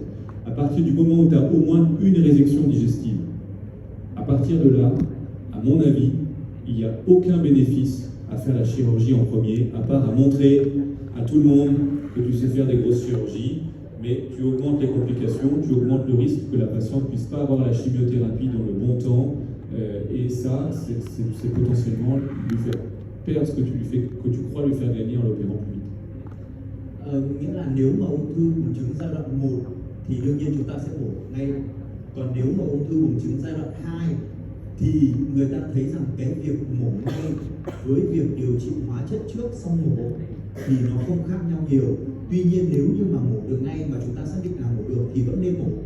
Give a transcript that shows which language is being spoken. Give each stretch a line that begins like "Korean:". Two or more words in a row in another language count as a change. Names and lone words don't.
French: À partir du moment où tu as au moins une résection digestive, à partir de là, à mon avis, il n'y a aucun bénéfice à faire la chirurgie en premier, à part à montrer à tout le monde que tu sais faire des grosses chirurgies, mais tu augmentes les complications, tu augmentes le risque que la patiente ne puisse pas avoir la chimiothérapie dans le bon temps, et ça, c'est potentiellement lui faire perdre ce que tu crois lui faire gagner en l'opérant plus vite.
Vietnamese: Nghĩa là nếu mà ung thư buồng trứng giai đoạn 1 thì đương nhiên chúng ta sẽ mổ ngay. Còn nếu mà ung thư buồng trứng giai đoạn 2 thì người ta thấy rằng cái việc mổ ngay với việc điều trị hóa chất trước xong mổ thì nó không khác nhau nhiều. Tuy nhiên nếu như mà mổ được ngay mà chúng ta xác định là mổ được thì vẫn nên mổ.